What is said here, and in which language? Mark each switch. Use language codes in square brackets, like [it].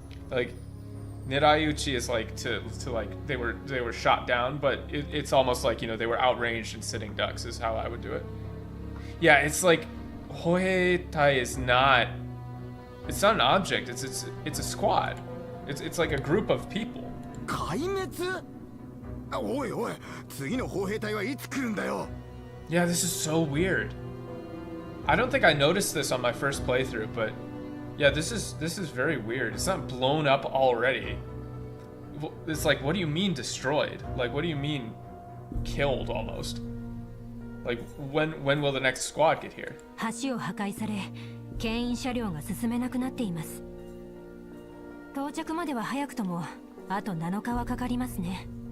[en] Like Nirayuchi is like to like they were shot down, but it's almost like, you know, they were outranged and sitting ducks is how I would do it. Yeah, it's like Hoheitai is not. It's not an object. It's a squad. It's like a group of people. [ja] 壊滅？おいおい、次の砲兵隊はいつ来るんだよ。 [en] Yeah, this is so weird. I don't think I noticed this on my first playthrough, but yeah, this is very weird. It's not blown up already. It's like, what do you mean destroyed? Like, what do you mean killed almost? Like, when will the next squad get here? [ja] 橋を破壊され、牽引車両が進めなくなっています。到着までは早くともあと7日はかかりますね。